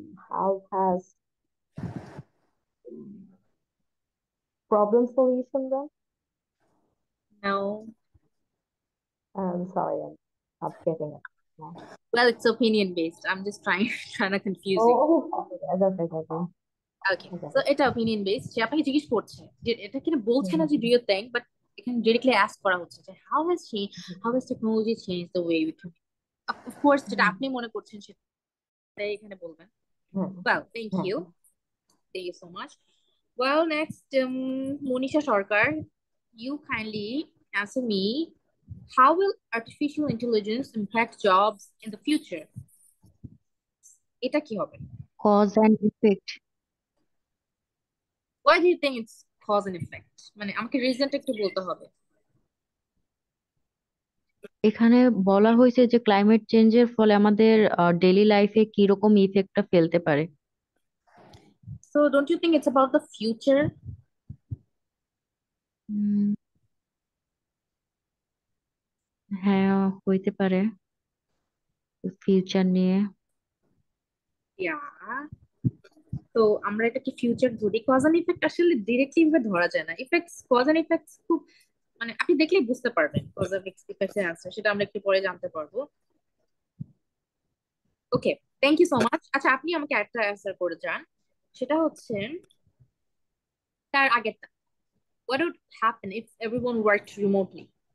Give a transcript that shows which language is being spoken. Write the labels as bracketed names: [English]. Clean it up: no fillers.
[English] How has problem solution then? No. I'm sorry, I'm not getting it. No. Well, it's opinion based. I'm just trying to confuse you. Okay, that's okay. Okay, Okay. [Bangla] So এটা opinion based. সে আপনাকে জিজ্ঞেস করছে যে এটা কিনা বলছে না যে [English] do you think, [Bangla] বাট এখানে ডিরেক্টলি আস্ক করা হচ্ছে যে [English] How has technology change the way we communicate. [Bangla] Of course যেটা আপনি মনে করছেন সেটাই এখানে বলবেন। [English] Well, thank you so much. Well, next, Manisha Sarkar, you kindly answer me, how will artificial intelligence impact jobs in the future? [Bangla] এটা কি হবে? [English] cause and effect. Why do you think it's cause and effect? [Bangla] মানে আমাকে রিজনটা একটু বলতে হবে। এখানে বলা হয়েছে যে ক্লাইমেট চেঞ্জের ফলে আমাদের ডেইলি লাইফে কি রকম ইফেক্টটা ফেলতে পারে। [English] So don't you think it's about the future? [Bangla] উম, হ্যাঁ, হইতে পারে ফিউচার নিয়ে। Yeah. তো আমরা এটা কি ফিউচার ধরি? কজ এন্ড ইফেক্ট আসলে ডিরেক্টলি ভাবে ধরা যায় না। ইফেক্টস, কজ এন্ড ইফেক্টস খুব, মানে আপনি দেখলেই বুঝতে পারবেন কজ এন্ড ইফেক্টস এর আনসার, সেটা আমরা একটু পরে জানতে পারবো। [English] Okay, thank you so much. [Bangla] আচ্ছা, আপনি আমাকে একটা অ্যান্সার করে যান, সেটা হচ্ছে তার আগেরটা। [English] What would happen if everyone worked remotely?